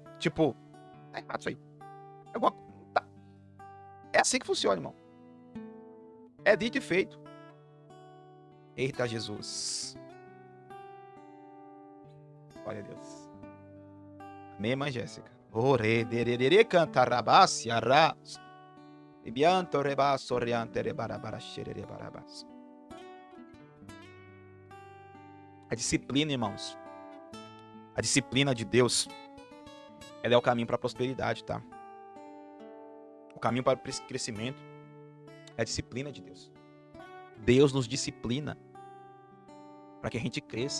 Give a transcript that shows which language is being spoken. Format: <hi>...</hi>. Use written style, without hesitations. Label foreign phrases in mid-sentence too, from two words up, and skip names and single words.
<pt>Tipo, tá errado isso aí. Tá. É assim que funciona, irmão. É dito e feito. Eita, Jesus. Glória a Deus. Amém, irmã Jéssica? Ore, dererere, cantarabas, arras. Ibianto, rebas, oriante, rebarabara, xerere, barabas. A disciplina, irmãos. A disciplina de Deus, ela é o caminho para a prosperidade, tá? O caminho para o crescimento é a disciplina de Deus. Deus nos disciplina para que a gente cresça.</pt>